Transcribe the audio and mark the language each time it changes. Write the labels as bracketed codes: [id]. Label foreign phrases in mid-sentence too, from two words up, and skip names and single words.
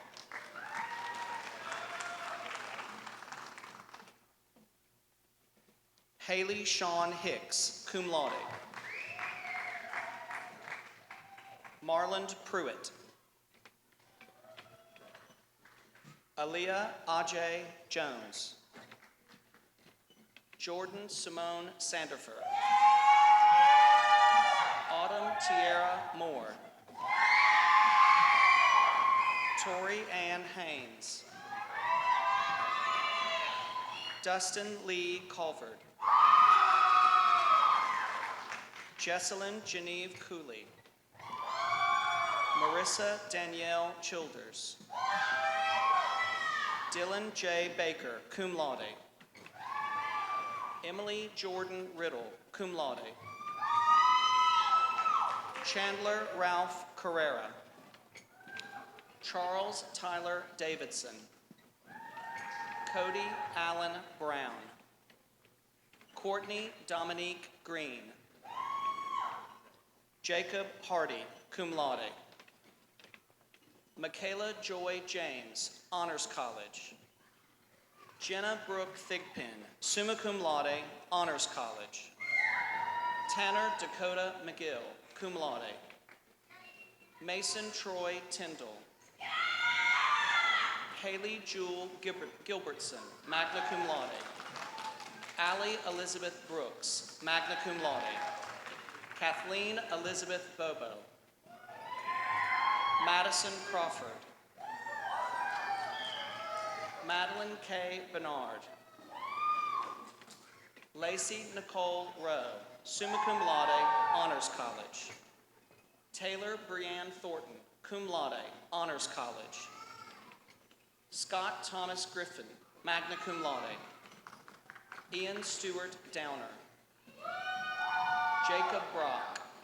[en] Haley Sean Hicks, [la] cum laude. [en] Marland Pruitt. Aaliyah Ajay Jones. Jordan Simone Sanderfer. Autumn Tierra Moore. Tori Ann Haynes. Dustin Lee Culford. Jesselyn Geneve Cooley. Marissa Danielle Childers. Dylan J. Baker, [la] cum laude. [en] Emily Jordan Riddle, [la] cum laude. [en] Chandler Ralph Carrera. Charles Tyler Davidson. Cody Allen Brown. Courtney Dominique Green. Jacob Hardy, [la] cum laude. [en] Michaela Joy James, Honors College. Jenna Brooke Thigpen, [la] summa cum laude, [en] Honors College. Tanner Dakota McGill, [la] cum laude. [en] Mason Troy Tyndall. Haley Jewel Gilbertson, [la] magna cum laude. [en] Allie Elizabeth Brooks, [la] magna cum laude. [en] Kathleen Elizabeth Bobo. Madison Crawford. Madeline K. Bernard. Lacey Nicole Rowe, [la] summa cum laude, [en] Honors College. Taylor Brianne Thornton, [la] cum laude, [en] Honors College. Scott Thomas Griffin, [la] magna cum laude. [en] Ian Stewart Downer. Jacob Brock.